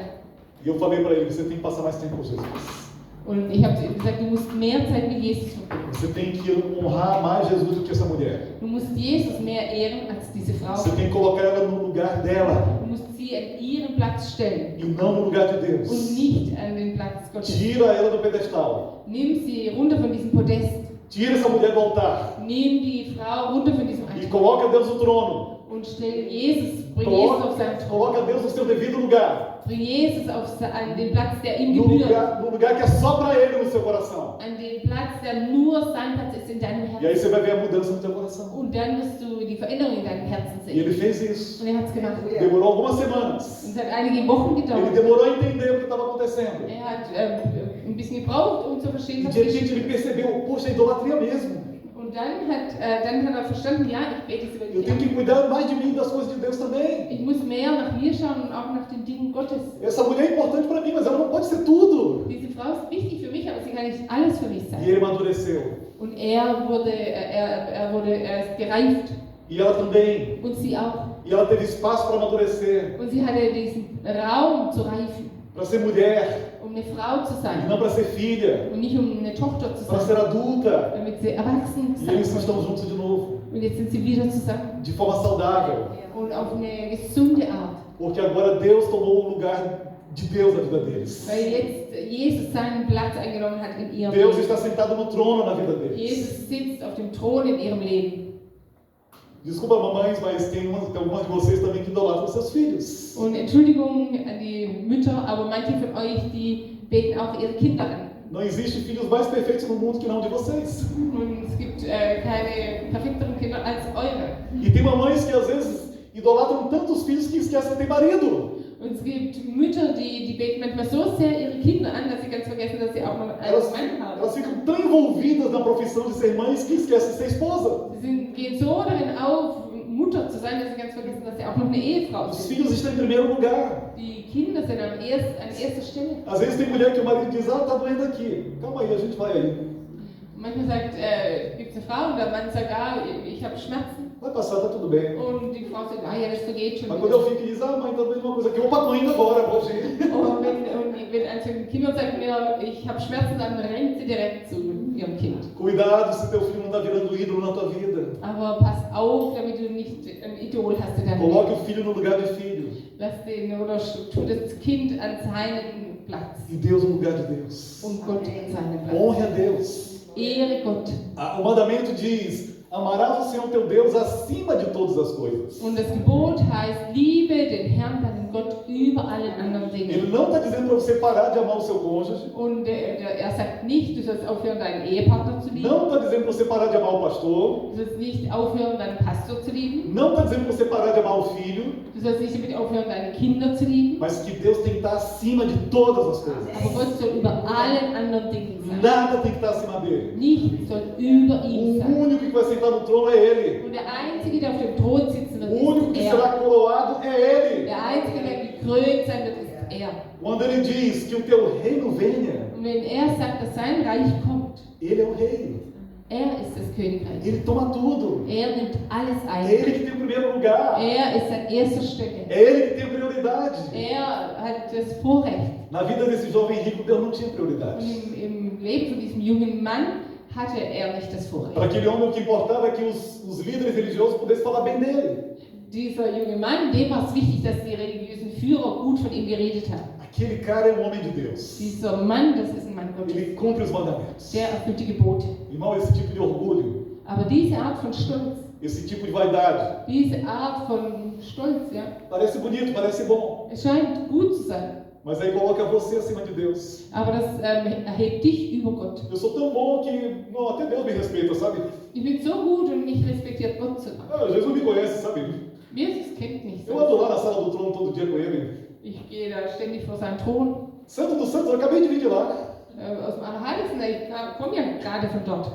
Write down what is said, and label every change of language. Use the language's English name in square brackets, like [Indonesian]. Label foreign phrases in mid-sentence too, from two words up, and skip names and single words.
[Portuguese] E eu falei para ele, você tem que passar mais tempo com Jesus. [German] Und ich habe zu ihm gesagt, du musst mehr Zeit mit Jesus verbringen. [Portuguese] Você tem que honrar mais Jesus do que essa mulher. [German] Du musst Jesus mehr ehren als diese Frau. [Portuguese] Você tem que colocar ela no lugar dela [German] Du musst sie an ihren Platz stellen [Portuguese] e não no lugar de Deus. [German] und nicht an den Platz Gottes. [Portuguese] Tira ela do pedestal. [German] Nimm sie runter von diesem Podest. [Portuguese] Tira essa mulher do altar [German] Nimm die Frau runter von diesem [Portuguese] e [German] Altar [Portuguese] coloca Deus no trono. [German] und stell Jesus, bring Jesus auf seinen Thron. [Portuguese] Coloca Deus no seu devido lugar. [German] Bring Jesus an den Platz, der ihm [Portuguese] No [German] gebührt. [Portuguese] lugar que é só para Ele no seu coração. [German] An den Platz, der nur sein Platz ist in deinem [Portuguese] E aí [German] Herzen. [Portuguese] você vai ver a mudança no teu coração. [German] Und dann wirst du die Veränderung in deinem Herzen [Portuguese] E ele [German] sehen. [Portuguese] fez isso. [German] Und er hat es gemacht. [Portuguese] Demorou algumas semanas. [German] Und es hat einige Wochen [Portuguese] Ele [German] gedauert. [Portuguese] demorou a entender o que estava acontecendo. [German] Er hat ein bisschen gebraucht, um zu verstehen, [Portuguese] E [German] was [Portuguese] de repente [German] geschieht. [Portuguese] ele percebeu, poxa, idolatria mesmo. [German] Und dann hat er verstanden, ja, ich bete sie [Portuguese] Eu tenho [German] wirklich [Portuguese] que cuidar mais de mim e das coisas de Deus também. [German] an. Ich muss mehr nach mir schauen und auch nach den Dingen Gottes. [Portuguese] Essa mulher é importante para mim, mas ela não pode ser tudo. [German] Diese Frau ist wichtig für mich, aber sie kann nicht alles für mich [Portuguese] E [German] sein. [Portuguese] ele amadureceu. [German] Und er ist gereift. [Portuguese] E ela também. [German] Und sie auch. [Portuguese] E ela teve espaço para amadurecer, [German] Und sie hatte diesen Raum zu reifen, [Portuguese] para ser mulher, [German] um eine Frau zu [Portuguese] e [German] sein. [Portuguese] não para ser filha, [German] Und nicht um eine Tochter zu [Portuguese] para ser [German] sein, [Portuguese] adulta. [German] damit sie erwachsen [Portuguese] E [German] sein [Portuguese] eles [German] kann. [Portuguese] estão juntos de novo, [German] Und jetzt sind sie wieder zusammen. [Portuguese] de forma saudável. [German] Und auf eine gesunde Art. [Portuguese] Porque agora Deus tomou o lugar de Deus na vida deles. [German] Weil jetzt Jesus seinen Platz eingenommen hat in ihrem [Portuguese] Deus [German] Leben. [Portuguese] está sentado no trono na vida deles. [German] Jesus sitzt auf dem Thron in ihrem Leben. [Portuguese] Desculpa, mamães, mas tem algumas de vocês também que idolatram seus filhos. [German] Und Entschuldigung an die Mütter, aber manche von euch, die beten auch ihre Kinder an. [Portuguese] Não existe filhos mais perfeitos no mundo que não de vocês. [German] Und es gibt keine perfekteren Kinder als eure. [Portuguese] E tem mamães que às vezes idolatram tantos filhos que esquecem que tem marido. [German] Und es gibt Mütter, die beten manchmal so sehr ihre Kinder an, dass sie ganz vergessen, dass sie auch noch einen Mann haben. [Portuguese] Elas ficam tão envolvidas na profissão de ser mães que esquecem de ser esposa. [German] Sie gehen so darin auf, Mutter zu sein, dass sie ganz vergessen, dass sie auch noch eine Ehefrau [Portuguese] Os [German] sind. [Portuguese] filhos estão em primeiro lugar. [German] Die Kinder sind an erster Stelle. [Portuguese] Às vezes tem mulher que o marido diz, tá doendo aqui. Calma aí, a gente vai aí. [German] Manchmal gibt es eine Frau und der Mann sagt, ich habe Schmerzen. [Portuguese] Vai passar, tá tudo bem. [German] Und die Frau sagt, ja, das vergeht schon [Portuguese] Mas quando eu [German] wieder. [Portuguese] fico e diz, mãe, tá doendo uma coisa aqui. Opa, tô indo agora, pode ir. [German] Und wenn eins von den Kindern sagt mir, ich habe Schmerzen, dann rennt sie direkt zu ihrem Kind. [Portuguese] Cuidado se teu filho não está virando ídolo na tua vida. [German] Aber pass auf, damit du nicht ein Idol hast in deinem [Portuguese] Coloque [German] Leben. [Portuguese] o filho no lugar de filho. [German] Lass den oder tu das Kind an seinen Platz [Portuguese] e Deus no lugar de Deus. [German] und Gott in seinem Platz. [Portuguese] Honre a Deus. [German] Ehre Gott. [Portuguese] O mandamento diz: amarás o Senhor teu Deus acima de todas as coisas. [German] Und das Gebot heißt, liebe den Herrn, deinen Gott, über allen anderen [Portuguese] Ele [German] Dingen. [Portuguese] não está dizendo para você parar de amar o seu cônjuge. [German] Und er sagt nicht, du sollst aufhören, deinen Ehepartner zu lieben. [Portuguese] Não está dizendo para você parar de amar o pastor. [German] Du sollst nicht aufhören, deinen Pastor zu lieben. [Portuguese] Não está dizendo para você parar de amar o filho. [German] Du sollst nicht damit aufhören, deine Kinder zu lieben. [Portuguese] Mas que Deus tem que estar acima de todas as coisas. [German] Aber Gott soll über allen anderen Dingen sein. [Portuguese] Nada tem que estar acima dele. [German] Nichts soll über [Portuguese] O [German] ihm sein. [Portuguese] único que vai sentar no trono é Ele. [German] Und der Einzige, der auf dem Thron sitzen [Portuguese] O único [German] wird, [Portuguese] que [German] ist [Portuguese] será [German] er. [Portuguese] coroado é Ele. [German] Der Einzige, der gekrönt sein wird, ist er. [Portuguese] Quando Ele diz que o teu reino venha, [German] Und wenn er sagt, dass sein Reich kommt, [Portuguese] Ele é o rei. [German] er ist das Königreich. [Portuguese] Ele toma tudo. [German] Er nimmt alles [Portuguese] É [German] ein. [Portuguese] Ele que tem o primeiro lugar. [German] Er ist an erster Stelle. [Portuguese] É Ele que tem a prioridade. [German] Er hat das Vorrecht. [Portuguese] Na vida desse jovem rico, Deus não tinha [German] Und [Portuguese] prioridade. [German] im Leben von diesem jungen Mann hatte er nicht das [Portuguese] Para [German] Vorrecht. [Portuguese] aquele homem, o que importava é que os líderes religiosos pudessem falar bem dele. [German] Dieser junge Mann, dem war es wichtig, dass die religiösen Führer gut von ihm geredet haben. [Portuguese] Aquele cara é um homem de Deus. [German] Dieser Mann, das ist ein Mann Gottes. [Portuguese] Ele cumpre os mandamentos. [German] Der erfüllt die Gebote. [Portuguese] Irmão, esse tipo de orgulho, [German] Aber diese Art von Stolz, [Portuguese] esse tipo de vaidade, [German] diese Art von Stolz, ja, [Portuguese] parece bonito, parece bom. [German] es scheint gut zu sein. [Portuguese] Mas aí coloca você acima de Deus. [German] Aber das erhebt dich über Gott. [Portuguese] Eu sou tão bom que não, até Deus me respeita, sabe? [German] Ich bin so gut und mich respektiert Gott so lange. [Portuguese] Ah, Jesus me conhece, sabe? [German] Jesus kennt mich [Portuguese] Eu [German] so. [Portuguese] ando lá na sala do trono todo dia com ele. [German] Ich gehe da ständig vor seinen Thron. [Portuguese] Santo dos Santos, eu acabei de vir de lá. [German] Aus dem Allerheiligsten, ich komme ja gerade von dort.